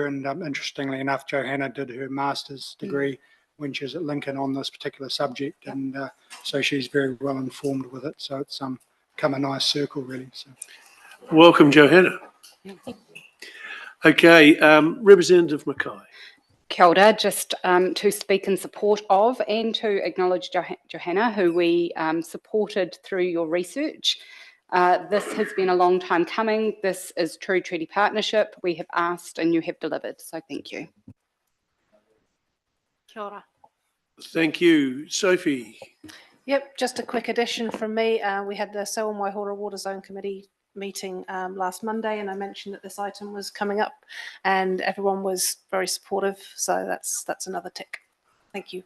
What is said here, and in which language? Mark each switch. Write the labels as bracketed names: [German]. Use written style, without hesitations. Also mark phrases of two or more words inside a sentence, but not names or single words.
[English] And interestingly enough, Johanna did her master's degree when she was at Lincoln on this particular subject, and so she's very well informed with it. So it's come a nice circle, really. So. Welcome, Johanna. Okay, Representative Mackay. [Māori] Kia ora, [English] just to speak in support of and to acknowledge Johanna, who we supported through your research. This has been a long time coming. This is true treaty partnership. We have asked and you have delivered, so thank you. [Māori] Kia ora. [English] Thank you. Sophie. Yep, just a quick addition from me. We had the Selwyn Waihora Water Zone Committee meeting last Monday, and I mentioned that this item was coming up, and everyone was very supportive. So that's another tick. Thank you.